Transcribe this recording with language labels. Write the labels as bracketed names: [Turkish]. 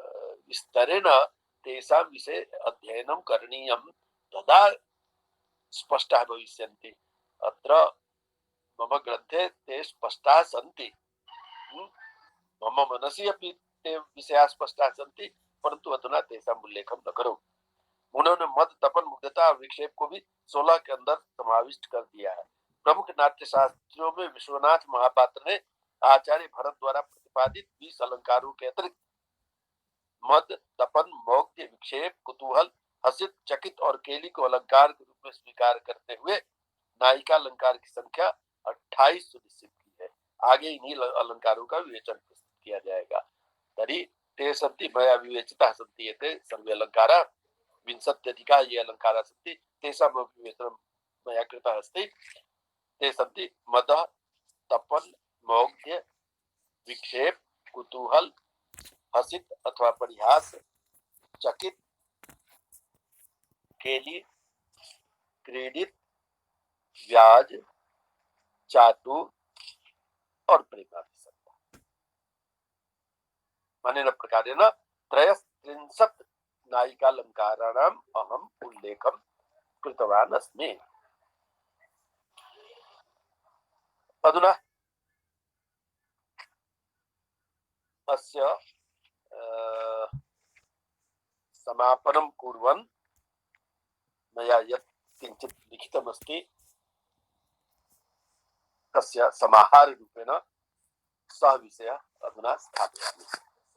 [Sanskrit] विस्तरेण तेषां विषये अध्ययनं करणीयं तदा स्पष्टाः भविष्यन्ति। अत्र मम ग्रन्थे ते स्पष्टाः सन्ति। मम मनसि अपि ते विषयाः स्पष्टाः सन्ति, परंतु अधुना तेषाम् उल्लेखं न करो। [Hindi] उन्होंने मद, तपन, मुग्धता और विक्षेप को भी 16 के अंदर समाविष्ट कर दिया है। प्रमुख नाट्य शास्त्रियों में विश्वनाथ महापात्र ने आचार्य भरत द्वारा प्रतिपादित 20 अलंकारों के अतिरिक्त मद, तपन, मौग्ध, विक्षेप, कुतूहल, हसित, चकित और केली को अलंकार के रूप में स्वीकार करते हुए नायिका अलंकार की संख्या 28 सुनिश्चित की है। आगे इन्हीं अलंकारों का विवेचन प्रस्तुत किया जाएगा। [Sanskrit] तर्हि ते सन्ति मया विवेचिताः सन्ति एते सर्वे अलंकारा विंशत्यधिका ये अलंकाराः सन्ति तेषां विवेचनं मया कृतः अस्ति। ते सन्ति मदः, तपन, मौग्ध्य, विक्षेप, कुतूहल, हसित अथवा परिहास, चकित, केली, क्रीडित, व्याज, चातु और प्रेमाभिसंधा। अनेन प्रकारेण त्रयस्त्रिंशत् नायिकालंकाराणाम् अहम् उल्लेखं कृतवान् अस्मि। अधुना अस्य समापनं कुर्वन् मया यत् किञ्चित् लिखितमस्ति तस्य समाहाररूपेण सः विषयः अधुना स्थापयामि।